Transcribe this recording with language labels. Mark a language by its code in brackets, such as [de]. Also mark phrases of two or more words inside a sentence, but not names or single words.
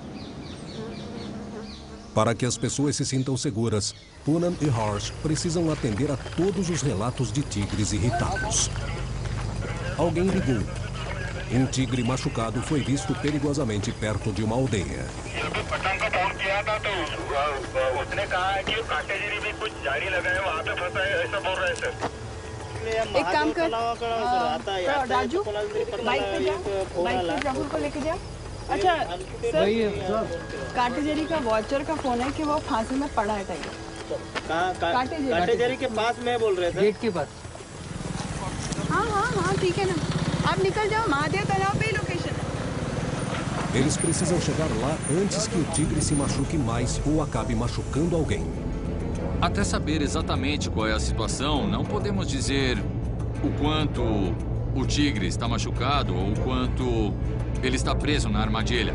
[pt] Para que as pessoas se sintam seguras, Punan e Harsh precisam atender a todos os relatos de tigres irritados. Alguém ligou. Um tigre machucado foi visto perigosamente perto de uma aldeia. [hi] एक काम कर राजू बाइक पे जा राहुल को लेके जा अच्छा सर काटेजेरी का वॉचर का फोन है कि वो फांसी में पड़ा है टाइगर काटेजेरी के पास में बोल रहे थे गेट के पास हाँ हाँ हाँ ठीक है ना आप निकल जाओ महादेव तालाब पे ही लोकेशन है [pt] Eles precisam chegar lá antes que o tigre se machuque mais ou acabe machucando alguém. Até saber exatamente qual é a situação, não podemos dizer o quanto o tigre está machucado ou o quanto ele está preso na armadilha.